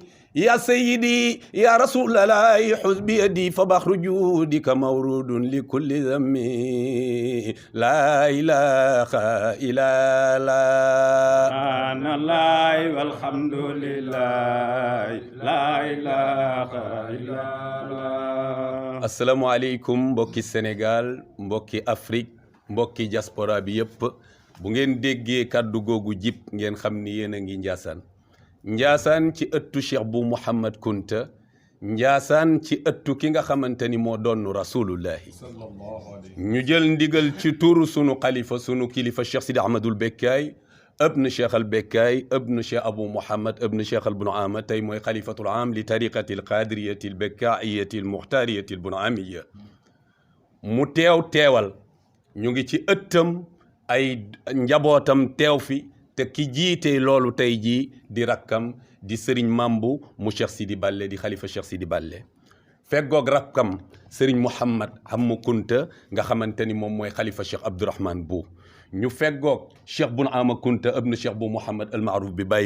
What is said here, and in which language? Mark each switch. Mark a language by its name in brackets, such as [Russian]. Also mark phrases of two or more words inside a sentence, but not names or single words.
[Arabic] يا سيدي يا رسول الله خذ بيدي فبحر جودك مورود لكل ذمي لا إله إلا الله. سبحان الله والحمد لله لا إله إلا الله. السلام عليكم [Wolof] mbokki Sénégal, mbokki Afrique, mbokki diaspora bi yëpp. Bu ngeen déggee kàddu googu jib ngeen xam ni yéen a ngi Njaasaan. Njaasaan ci ëttu Cheikh bu Mouhamad Kunta. Njaasaan ci ëttu ki nga xamante ni moo doon rasulullahi. ñu jël ndigal ci turu sunu xalifa sunu kilifa Cheikh Sidi Ahmadul Bekkaay [Arabic] ابن شيخ البكاي ابن شيخ أبو محمد ابن شيخ البنعامة [Wolof] te mooy [Arabic] خليفة العام لطريقة القادرية البكائية المختارية البنعامية [Wolof] mu teewal ñu ngi ci ëttam ay njabootam teew fi te ki jiite loolu tey jii di rakkam di Serigne Mambu mu Cheikh Sidi Balle di xalifa Cheikh Sidi Balle feggoog rakkam Serigne Mouhamad Hammu Kunta nga xamante ni moom mooy xalifa Cheikh Abdourahmane Bou ñu feggoog Cheikh Bun Ama Kunta ibn Cheikh bu Mouhamad al Maaruf bi Baye